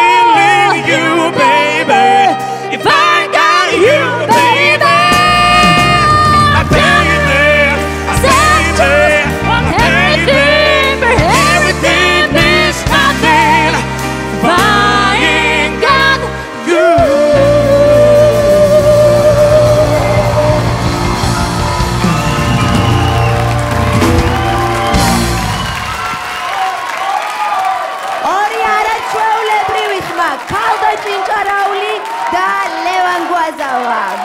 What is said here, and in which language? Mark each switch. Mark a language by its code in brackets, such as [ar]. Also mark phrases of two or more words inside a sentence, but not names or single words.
[en] Feeling you, baby. If I got you, baby. I baby, I baby, Want everything, but everything means nothing if I ain't got you. [ka] ორი არაჩვეულებრივი ხმა, ქალდა ჭინჭარაული და ლევან გვაზავა.